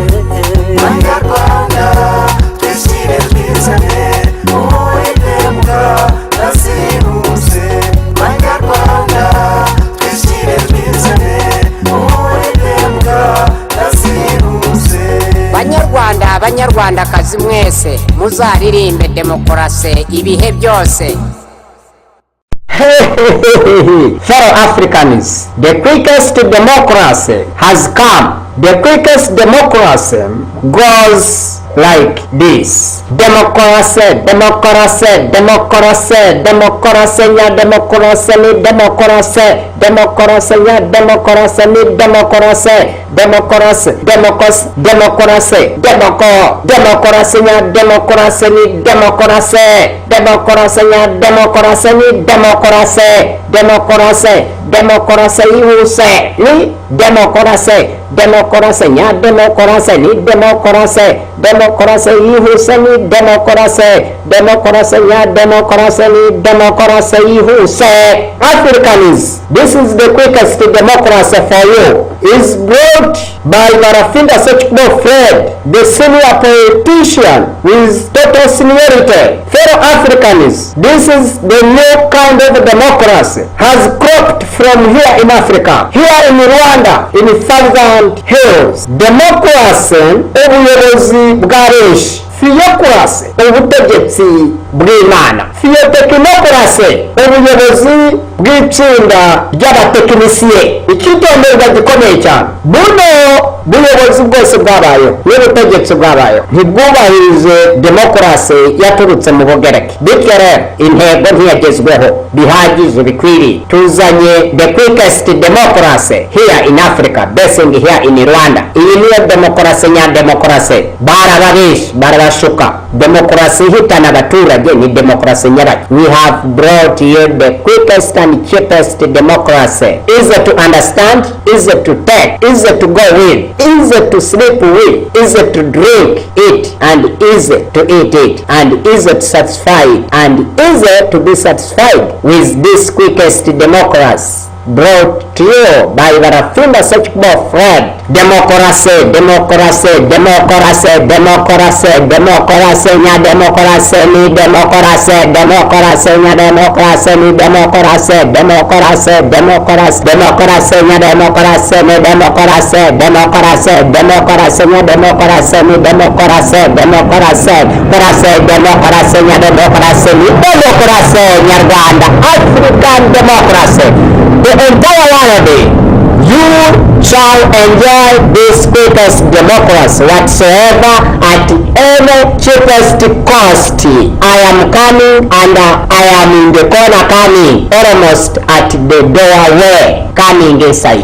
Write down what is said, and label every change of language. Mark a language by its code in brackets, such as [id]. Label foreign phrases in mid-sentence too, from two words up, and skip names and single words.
[rw] Abanyarwanda twishyire twizane, demokarasi yihuse. Abanyarwanda twishyire twizane, demokarasi yihuse. Banyarwandakazi mwese muzaririmbe demokarasi ibihe byose. [en] Fellow Africans, the quickest democracy has come. The quickest democracy goes like this. [rw] Demokarasi nya demokarasi nya demokarasi ni demokarasi nya demokarasi ni demokarasi demokarasi nya demokarasi ni demokarasi nya demokarasi yihuse ni demokarasi nya demokarasi ni demokarasi yihuse ni demokarasi nya demokarasi ni demokarasi yihuse. [en] Africans, this is the quickest democracy for you. Is brought by Barafinda Sekikubo Fred, the senior politician with total seniority. Fellow Africans, this is the new kind of democracy has cropped from here in Africa, here in Rwanda, in Thousand Hills. [rw] Democracy ubuyobozi bwa benshi, theocracy ubutegetsi bw'Imana, theotechnoкраcy ubuyobozi bw'itsinda ry'abatekinisiye. Ikitonderwa gikomeye cyane, buno buyobozi bwose bwabayeho n'ubutegetsi bwabayeho ntibwubahirize demokarasi yaturutse mu Bugereki. Bityo rero intego ntiyagezweho bihagije bikwiriye. [en] Tuzanye the quickest democracy here in Africa, basing here in Rwanda. [rw] Iyi niyo demokarasi nya demokarasi. Barababesha, barabashuka. Demokarasi ihitana abaturage ni demokarasi nyabaki. [en] We have brought you the quickest and cheapest democracy. Easy to understand, easy to take, easy to go with, easy to sleep with, easy to drink it, and easy to eat it, and easy to satisfy it, and easy to be satisfied with this quickest democracy. brought to you by Barafinda Searchable Fred. [rw] Demokrasi, demokrasi, demokrasi, demokrasi, demokrasi, nya demokrasi, ni demokrasi, demokrasi, nya demokrasi, ni demokrasi, demokrasi, demokrasi, demokrasi, nya demokrasi, ni demokrasi, demokrasi, demokrasi, nya demokrasi, ni demokrasi, demokrasi, demokrasi, demokrasi, nya demokrasi, ni demokrasi, Nyarwanda, [en] African democracy, the entire world. You shall enjoy this greatest democracy whatsoever at any cheapest cost. I am coming and I am in the corner coming, almost at the doorway coming inside.